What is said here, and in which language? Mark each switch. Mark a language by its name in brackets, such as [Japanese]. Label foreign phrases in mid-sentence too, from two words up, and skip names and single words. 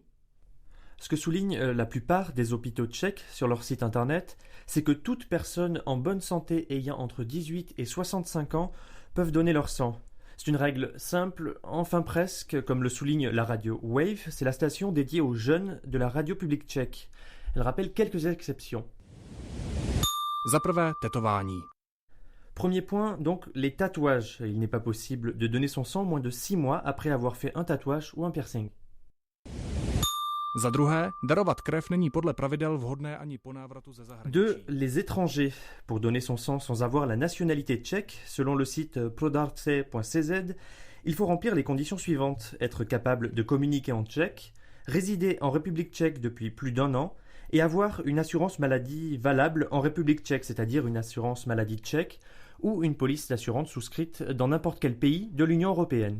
[French] Ce que soulignent la plupart des hôpitaux tchèques sur leur site internet, c'est que toute personne en bonne santé ayant entre 18 et 65 ans peuvent donner leur sang. C'est une règle simple, enfin presque, comme le souligne la radio Wave, c'est la station dédiée aux jeunes de la radio publique tchèque. Elle rappelle quelques exceptions. [Czech] Za prvé, tetování. [French] Premier point, donc les tatouages. Il n'est pas possible de donner son sang moins de 6 mois après avoir fait un tatouage ou un piercing. [Czech] Za druhé, darovat krev není podle pravidel vhodné ani po návratu ze zahraničí. [French] 2. Les étrangers. Pour donner son sang sans avoir la nationalité tchèque, selon le site prodarce.cz, il faut remplir les conditions suivantes. Être capable de communiquer en tchèque, résider en République tchèque depuis plus d'1 an et avoir une assurance maladie valable en République tchèque, c'est-à-dire une assurance maladie tchèque ou une police d'assurance souscrite dans n'importe quel pays de l'Union européenne.